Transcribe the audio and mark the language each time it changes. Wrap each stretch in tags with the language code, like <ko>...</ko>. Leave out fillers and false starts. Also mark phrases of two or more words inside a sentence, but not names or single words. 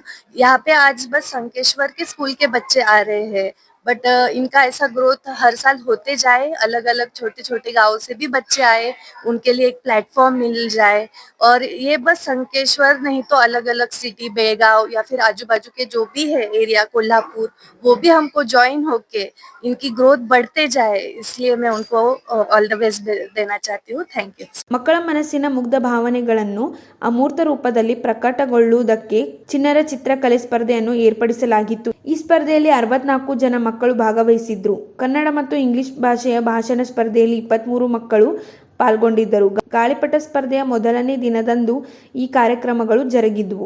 <hi>यहाँ पे आज बस संकेश्वर के स्कूल के बच्चे आ रहे हैं, बट इनका ऐसा ग्रोथ हर साल होते जाए, अलग अलग छोटे छोटे गाँव से भी बच्चे आए, उनके लिए एक प्लेटफॉर्म मिल जाए। और ये बस संकेश्वर नहीं तो अलग अलग सिटी, बेळगाव या फिर आजू बाजू के जो भी है एरिया, कोल्हापुर, वो भी हमको ज्वाइन होके इनकी ग्रोथ बढ़ते जाए, इसलिए मैं उनको</hi> <en>all the best</en> <hi>देना चाहती हूँ।</hi> <en>thank you.</en> <kn>ಮಕ್ಕಳ ಮನಸ್ಸಿನ ಮುಗ್ಧ ಭಾವನೆಗಳನ್ನು ಅಮೂರ್ತ ರೂಪದಲ್ಲಿ ಪ್ರಕಟಗೊಳ್ಳುವುದಕ್ಕೆ ಚಿಣ್ಣರ ಚಿತ್ರಕಲೆ ಸ್ಪರ್ಧೆಯನ್ನು ಏರ್ಪಡಿಸಲಾಗಿತ್ತು. ಈ ಸ್ಪರ್ಧೆಯಲ್ಲಿ 64 ಜನ ಮಕ್ಕಳು ಭಾಗವಹಿಸಿದ್ರು. ಕನ್ನಡ ಮತ್ತು ಇಂಗ್ಲಿಷ್ ಭಾಷೆಯ ಭಾಷಣ ಸ್ಪರ್ಧೆಯಲ್ಲಿ 23 ಮಕ್ಕಳು ಪಾಲ್ಗೊಂಡಿದ್ದರು. ಗಾಳಿಪಟ ಸ್ಪರ್ಧೆಯ ಮೊದಲನೇ ದಿನದಂದು ಈ ಕಾರ್ಯಕ್ರಮಗಳು ಜರುಗಿದ್ವು.</kn>